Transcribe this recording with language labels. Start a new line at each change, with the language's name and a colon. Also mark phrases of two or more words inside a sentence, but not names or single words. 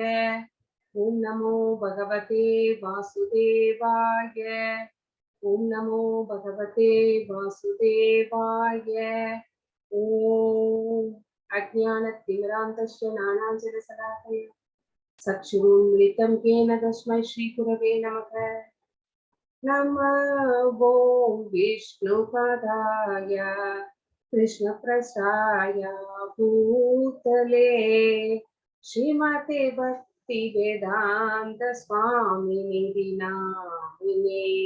Sanskrit: ॐ नमो भगवते वासुदेवाय. ॐ नमो भगवते वासुदेवाय. ॐ अज्ञानतिमिरान्धस्य ज्ञानाञ्जनशलाकया चक्षुरुन्मीलितं येन तस्मै श्रीगुरवे नमः. नमो विष्णुपदाय कृष्णप्रसाय भूतले श्रीमते भक्तिवेदान्त स्वामिनिधि नामिने.